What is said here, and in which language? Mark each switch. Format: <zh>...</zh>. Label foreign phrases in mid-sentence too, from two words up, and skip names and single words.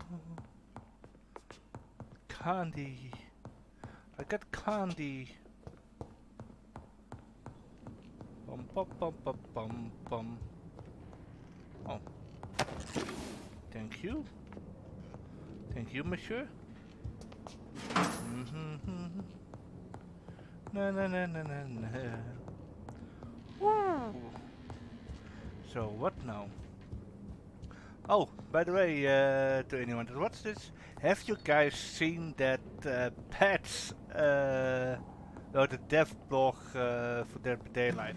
<en>Candy. I got candy. Pom pom pom pom pom pom. Oh. Thank you. Thank you, monsieur. Na na na na na na. Woo! So what now? Oh, by the way, to anyone that watches this, have you guys seen that Pets wrote a dev blog for Dead by Daylight?</en>